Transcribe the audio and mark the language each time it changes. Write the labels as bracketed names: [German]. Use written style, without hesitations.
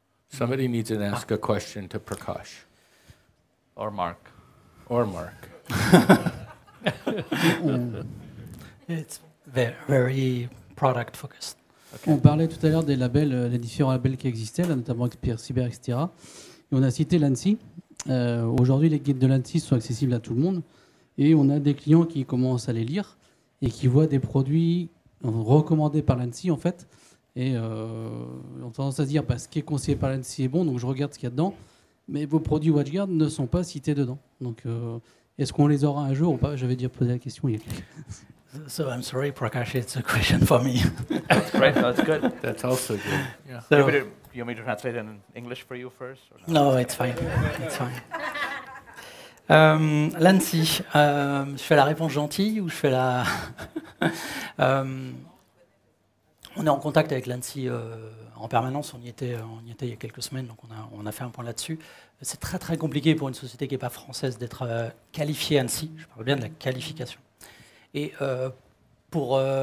[English] Somebody needs to ask a question to Prakash. Or Mark. Or Mark. It's very product focused. Okay. [French] On parlait tout à l'heure des labels, les différents labels qui existaient, là, notamment Expert Cyber, etc. Et on a cité l'ANSSI. Aujourd'hui, les guides de l'ANSSI sont accessibles à tout le monde. Et on a des clients qui commencent à les lire et qui voient des produits recommandés par l'ANSSI, en fait. Et on a tendance à se dire, ce qui est conseillé par l'ANSSI est bon, donc je regarde ce qu'il y a dedans. Mais vos produits WatchGuard ne sont pas cités dedans. Donc, est-ce qu'on les aura un jour ou pas? J'avais déjà posé la question il y a quelques... [English] So I'm sorry, Prakash, it's a question for me. That's great. That's good. That's also good. Yeah. So, you want me to translate it in English for you first? Or no, it's fine. It's fine. [French] L'ANSSI, je fais la réponse gentille ou je fais la... On est en contact avec l'ANSSI en permanence, on y était il y a quelques semaines, donc on a fait un point là-dessus. C'est très très compliqué pour une société qui n'est pas française d'être qualifiée ANSSI, je parle bien de la qualification. Et pour